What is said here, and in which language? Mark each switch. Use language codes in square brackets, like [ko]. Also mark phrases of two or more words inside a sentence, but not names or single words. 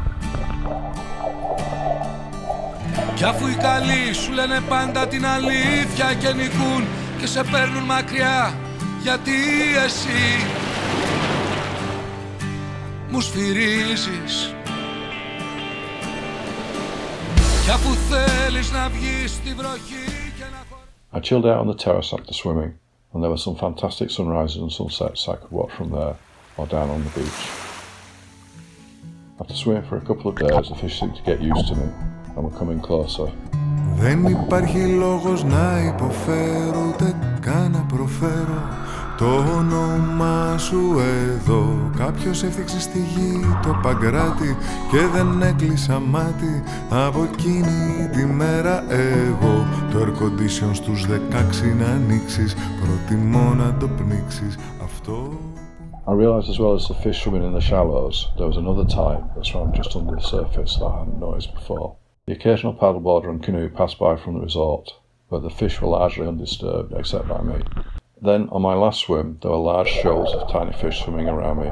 [el] Κι αφού οι καλοί σου λένε πάντα την αλήθεια και νικούν και σε παίρνουν μακριά, γιατί εσύ μου σφυρίζεις. Κι αφού θέλεις να βγεις στη βροχή και να χωρέσεις. [en] I chilled out on the terrace after swimming, and there were some fantastic sunrises and sunsets I could watch from there or down on the beach. After swimming for a couple of days, the fish seemed to get used to me and were coming closer. [el] Δεν υπάρχει λόγος να υποφέρω, ούτε καν να προφέρω το όνομά σου εδώ. Κάποιος έφτιαξε στη γη το παγκράτη και δεν έκλεισα μάτι από εκείνη τη μέρα εγώ. Το [en] air condition [el] στους 16 να ανοίξεις, προτιμώ να το πνίξεις αυτό. [en] I realised as well as the fish swimming in the shallows, there was another type that swam just under the surface that I hadn't noticed before. The occasional paddleboarder and canoe passed by from the resort, but the fish were largely undisturbed except by me. Then, on my last swim, there were large shoals of tiny fish swimming around me.